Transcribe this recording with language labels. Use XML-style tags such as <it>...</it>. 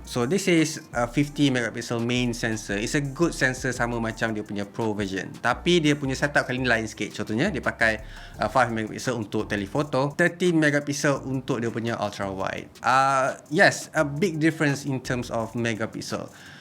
<en>So this is a 50 megapixel main sensor. It's a good sensor</en> <ms>sama macam dia punya Pro version. Tapi dia punya setup kali ni lain sikit. Contohnya dia pakai 5 megapixel untuk telephoto, 13 megapixel untuk dia punya ultra wide.</ms> <en>Yes, a big difference in terms of megapixel.</en>